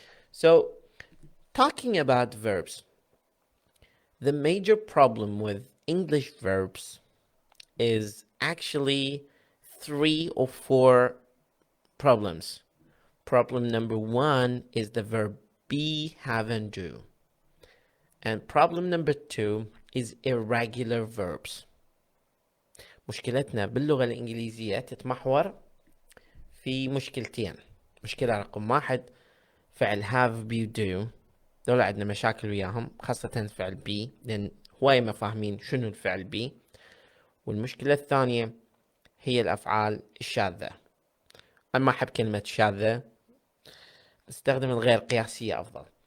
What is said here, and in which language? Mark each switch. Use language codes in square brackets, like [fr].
[en] So, talking about verbs, the major problem with English verbs is actually 3 or 4 problems. Problem number 1 is the verb be, have, and do. And problem number 2 is irregular verbs. [ar] مشكلتنا باللغة الإنجليزية تتمحور في مشكلتين. مشكلة رقم 1 فعل have, be, do. دول عندنا مشاكل وياهم، خاصة فعل be، لأن هواية ما فاهمين شنو الفعل be. والمشكلة الثانية هي الأفعال الشاذة. أنا ما أحب كلمة شاذة، استخدم الغير قياسية أفضل.